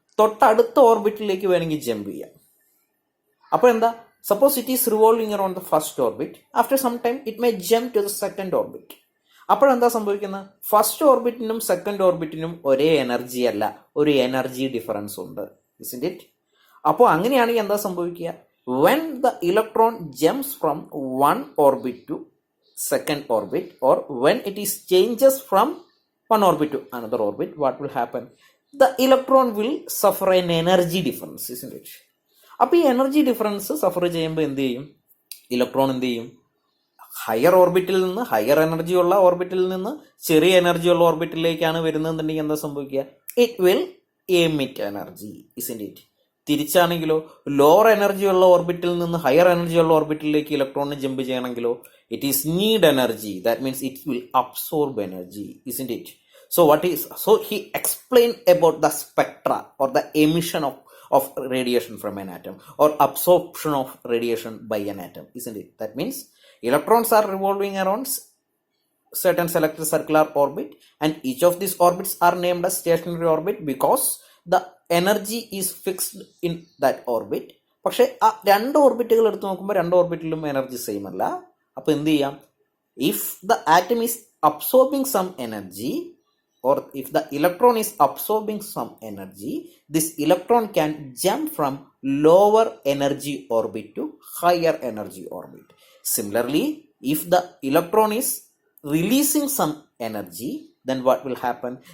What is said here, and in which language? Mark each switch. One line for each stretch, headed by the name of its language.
Malayalam: തൊട്ടടുത്ത ഓർബിറ്റിലേക്ക് വേണമെങ്കിൽ ജമ്പ് ചെയ്യാം. അപ്പോൾ എന്താ?
English: Suppose it is revolving around the first orbit, after some time it may jump to the second orbit.
Malayalam: അപ്പോഴെന്താ സംഭവിക്കുന്നത്? First ഓർബിറ്റിനും second ഓർബിറ്റിനും ഒരേ എനർജി അല്ല, ഒരു എനർജി ഡിഫറൻസ് ഉണ്ട്.
English: Isn't it?
Malayalam: അപ്പോൾ അങ്ങനെയാണെങ്കിൽ എന്താ സംഭവിക്കുക?
English: when the electron jumps from one orbit to second orbit, or when it is changes from one orbit to another orbit, what will happen? The electron will suffer an energy difference, isn't it?
Malayalam: അപ്പോൾ ഈ energy difference Zafar ചെയ്യുമ്പോൾ എന്ത് ചെയ്യും? Electron എന്ത് ചെയ്യും? Higher ഓർബിറ്റിൽ നിന്ന്, higher energy ഉള്ള ഓർബിറ്റിൽ നിന്ന് ചെറിയ എനർജി ഉള്ള ഓർബിറ്റിലേക്കാണ് വരുന്നതെന്നുണ്ടെങ്കിൽ എന്താ സംഭവിക്കുക?
English: It will emit energy, isn't it?
Malayalam: തിരിച്ചാണെങ്കിലോ, lower energy ഉള്ള ഓർബിറ്റിൽ നിന്ന് ഹയർ എനർജി ഉള്ള ഓർബിറ്റിലേക്ക് ഇലക്ട്രോണിന് jump ചെയ്യണമെങ്കിലോ
English: It is need energy. That means it will absorb energy, isn't it? So he explained about the spectra or the emission of radiation from an atom or absorption of radiation by an atom, isn't it? That means electrons are revolving around certain selected circular orbit, and each of these orbits are named as stationary orbit because the energy is fixed in that orbit.
Malayalam: പക്ഷെ ആ രണ്ട് ഓർബിറ്റുകൾ എടുത്ത് നോക്കുമ്പോൾ രണ്ട് ഓർബിറ്റിലും energy same അല്ല. അപ്പോൾ എന്ത് ചെയ്യാം?
English: If the atom is absorbing some energy, or if the electron is absorbing some energy, this electron can jump from lower energy orbit to higher energy orbit. Similarly, if the electron is releasing some energy, then what will happen?